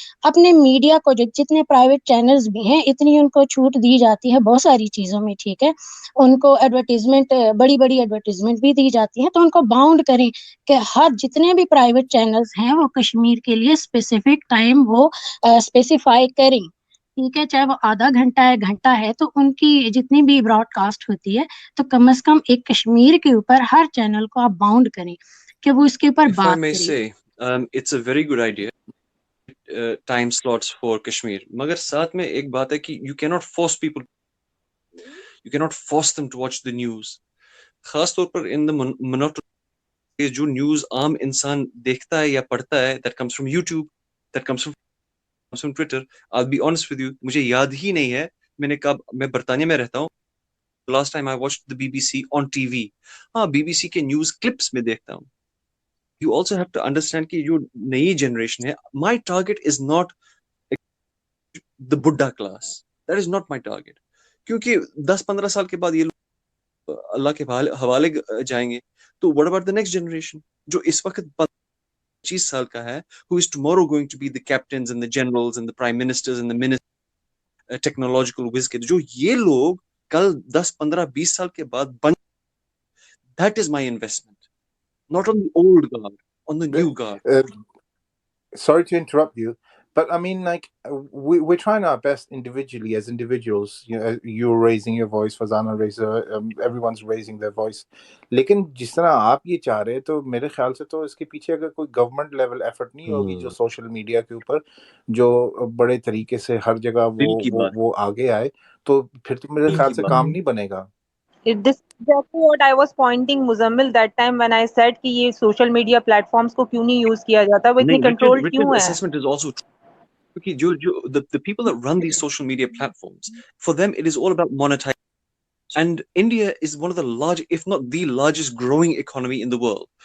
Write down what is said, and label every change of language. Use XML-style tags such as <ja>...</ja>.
<ur>اپنے میڈیا کو جتنے پرائیویٹ چینلز بھی ہیں اتنی ان کو چھوٹ دی جاتی ہے بہت ساری چیزوں میں, ٹھیک ہے, ان کو ایڈورٹیزمنٹ بڑی بڑی ایڈورٹیزمنٹ بھی دی جاتی ہیں, تو ان کو باؤنڈ کریں کہ ہر جتنے بھی پرائیویٹ چینلز ہیں وہ کشمیر کے لیے اسپیسیفک ٹائم وہ اسپیسیفائی کریں, ٹھیک ہے, چاہے وہ آدھا گھنٹہ ہے گھنٹہ ہے, تو ان کی جتنی بھی براڈ کاسٹ ہوتی ہے تو کم از کم ایک کشمیر کے اوپر ہر چینل کو آپ باؤنڈ کریں کہ وہ اس کے اوپر</ur> <en>If I</en> <ur>بات</ur> <en>may</en> <ur>کرے.</ur> <en>say, it's a very good idea. Time slots for Kashmir.</en> <ur>مگر ساتھ میں ایک بات ہے کہ</ur> <en>you cannot force people. You cannot force them to watch the news.</en> <ur>خاص طور پر</ur> <en>in the monotonous</en> <ur>جو نیوز عام انسان دیکھتا ہے یا پڑھتا ہے,</ur> <en>that comes from YouTube, that comes from Twitter. I'll be honest with you,</en> <ur>مجھے یاد ہی نہیں ہے میں نے کب, میں برطانیہ میں رہتا ہوں,</ur> <en>last time I watched the BBC on TV.</en> <ur>ہاں BBC کے نیوز کلپس میں دیکھتا ہوں.</ur> <en>You also have to understand</en> <ur>کہ جو نئی جنریشن ہے,</ur> <en>my target is not the Buddha class. That is not my target.</en> <ur>کیونکہ 10-15 سال کے بعد یہ لوگ اللہ کے حوالے جائیں گے.</ur> <en>تو what about the next generation</en> <ur>جو اس وقت 25 سال کا ہے,</ur> <en>who is tomorrow going to be the captains and the generals and the prime ministers and the ministers, technological whiz kids,</en> <ur>جو یہ لوگ کل 10-15-20 سال کے بعد بن,</ur> <en>that is my investment. Not on the old guard, on the new guard. Sorry to interrupt you, but I mean, like, we're trying our best individually as individuals. You know, you're raising your voice, Fazana raised, everyone's raising their voice.</en> <ur>لیکن جس طرح آپ یہ چاہ رہے تو میرے خیال سے تو اس کے پیچھے اگر کوئی گورنمنٹ لیول ایفرٹ نہیں ہوگی جو سوشل میڈیا کے اوپر جو بڑے طریقے سے ہر جگہ وہ آگے آئے, تو پھر تو میرے خیال سے کام نہیں بنے گا.</ur> <en>This is exactly what I was pointing, Muzammil, that time when I said</en> <ur>کہ یہ</ur> <en>social media platforms</en> <ur>کو کیوں نہیں یوز کیا جاتا, وہ اتنی کنٹرول کیوں ہے.</ur> <en>Assessment is also true. The people that run these social media platforms, for them it is all about monetization. And India is one of the large, if not the largest growing economy in the world.</en>